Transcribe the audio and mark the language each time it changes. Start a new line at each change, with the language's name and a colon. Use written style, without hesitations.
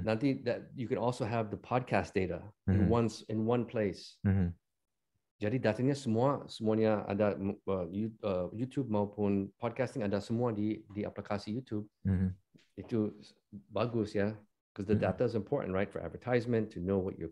Indonesian: Nanti
English: that you can also have the podcast data Mhm. in one place. Mhm.
Indonesian: Jadi datanya semuanya ada YouTube maupun podcasting ada semua di aplikasi YouTube. Mhm. Itu bagus ya,
English: because the Mhm. data is important, right, for advertisement to know what your